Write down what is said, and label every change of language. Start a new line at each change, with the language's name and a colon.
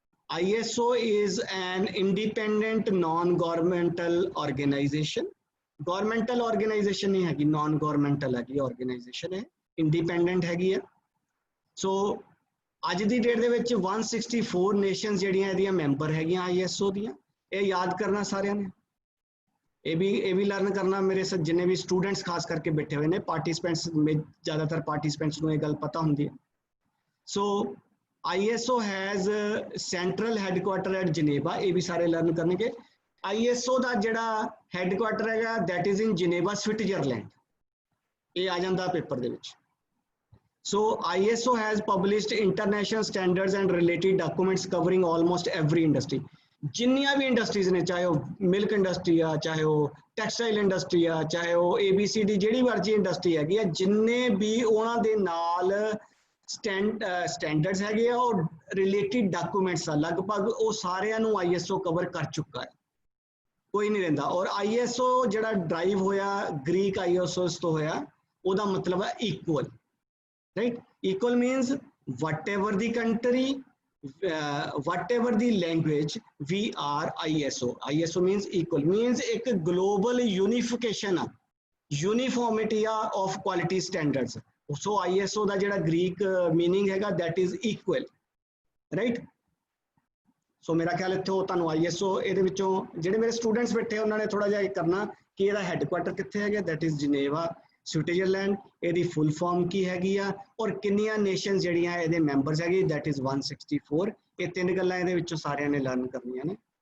English: ISO is an independent non-governmental organization। governmental organization
Punjabi: नहीं हैगी,
English: non-governmental हैगी organization है, independent हैगी है।
Punjabi: So ਅੱਜ ਦੀ ਡੇਟ ਦੇ ਵਿੱਚ 164 ਨੇਸ਼ਨਸ ਜਿਹੜੀਆਂ ਇਹਦੀਆਂ ਮੈਂਬਰ ਹੈਗੀਆਂ ISO ਦੀਆਂ। ਇਹ ਯਾਦ ਕਰਨਾ ਸਾਰਿਆਂ ਨੇ, ਇਹ ਵੀ ਲਰਨ ਕਰਨਾ। ਮੇਰੇ ਜਿੰਨੇ ਵੀ ਸਟੂਡੈਂਟਸ ਖਾਸ ਕਰਕੇ ਬੈਠੇ ਹੋਏ ਨੇ, ਪਾਰਟਿਸਪੈਂਟਸ ਜ਼ਿਆਦਾਤਰ ਪਾਰਟਿਸਪੈਂਟਸ ਨੂੰ ਇਹ ਗੱਲ ਪਤਾ ਹੁੰਦੀ ਹੈ।
English: So ISO has central headquarter at Geneva।
Punjabi: ਇਹ ਵੀ ਸਾਰੇ ਲਰਨ ਕਰਨਗੇ। ISO ਦਾ ਜਿਹੜਾ ਹੈਡਕੁਆਟਰ ਹੈਗਾ
English: that is in Geneva, Switzerland।
Punjabi: ਇਹ ਆ ਜਾਂਦਾ ਪੇਪਰ ਦੇ ਵਿੱਚ।
English: So ISO has published international standards and related documents covering almost every industry।
Punjabi: ਜਿੰਨੀਆਂ ਵੀ ਇੰਡਸਟਰੀਜ਼ ਨੇ, ਚਾਹੇ ਉਹ ਮਿਲਕ ਇੰਡਸਟਰੀ ਆ, ਚਾਹੇ ਉਹ ਟੈਕਸਟਾਈਲ ਇੰਡਸਟਰੀ ਆ, ਚਾਹੇ ਉਹ ABCD ਜਿਹੜੀ ਮਰਜ਼ੀ ਇੰਡਸਟਰੀ ਹੈਗੀ ਆ, ਜਿੰਨੇ ਵੀ ਉਹਨਾਂ ਦੇ ਨਾਲ ਸਟੈਂਡਰਡਸ ਹੈਗੇ ਆ ਉਹ ਰਿਲੇਟਿਡ ਡਾਕੂਮੈਂਟਸ ਆ, ਲਗਭਗ ਉਹ ਸਾਰਿਆਂ ਨੂੰ ISO ਕਵਰ ਕਰ ਚੁੱਕਾ ਹੈ, ਕੋਈ ਨਹੀਂ ਰਹਿੰਦਾ। ਔਰ ISO ਜਿਹੜਾ ਡਰਾਈਵ ਹੋਇਆ ਗ੍ਰੀਕ ISOs ਤੋਂ ਹੋਇਆ, ਉਹਦਾ ਮਤਲਬ ਹੈ equal, right.
English: Equal means whatever the country, whatever the language, we are ISO। ISO means equal, means एक global unification uh, uniformity of quality standards।
Punjabi: So ISO ਦਾ ਜਿਹੜਾ Greek meaning ਹੈਗਾ
English: that is equal, right।
Punjabi: So ਮੇਰਾ ਖਿਆਲ ਇੱਥੇ ਤੁਹਾਨੂੰ ISO ਇਹਦੇ ਵਿੱਚੋਂ ਜਿਹੜੇ ਮੇਰੇ ਸਟੂਡੈਂਟਸ ਬੈਠੇ ਉਹਨਾਂ ਨੇ ਥੋੜਾ ਜਿਹਾ ਇਹ ਕਰਨਾ ਕਿ ਇਹਦਾ ਹੈਡਕੁਆਟਰ ਕਿੱਥੇ ਹੈਗਾ, that is Geneva, ਸਵਿਟਜ਼ਰਲੈਂਡ। ਇਹਦੀ ਫੁੱਲ ਫਾਰਮ ਕੀ ਹੈਗੀ ਆ ਔਰ ਕਿੰਨੀਆਂ ਨੇਸ਼ਨਸ ਜਿਹੜੀਆਂ ਇਹਦੇ ਮੈਂਬਰਸ ਹੈਗੇ that is 164। ਇਹ ਤਿੰਨ ਗੱਲਾਂ ਇਹਦੇ ਵਿੱਚੋਂ ਸਾਰਿਆਂ ਨੇ ਲਰਨ ਕਰਨੀਆਂ ਨੇ।